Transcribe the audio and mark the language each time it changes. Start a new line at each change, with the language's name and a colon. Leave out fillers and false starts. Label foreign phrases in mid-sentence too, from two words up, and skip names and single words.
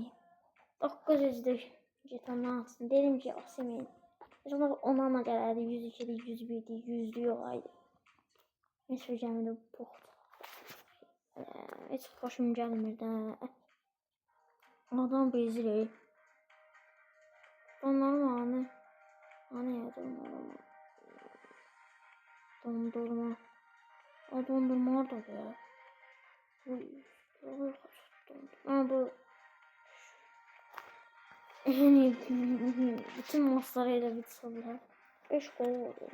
Azerbaijani: 900'lük jetondan alsın. Dedim ki, Osimhen. Sonra ona gələrdi, 102'dir, 101'dir, 100'lük olaydı. Heç bir gəmində poxdur. Heç xoşum gəlmir də. Adam bezirik. Dondurma hani ya dondurma. Dondurma. O dondurma orada ya.
Turkish: Bu yani bütün maçlarıyla bitseler 5 gol oldu.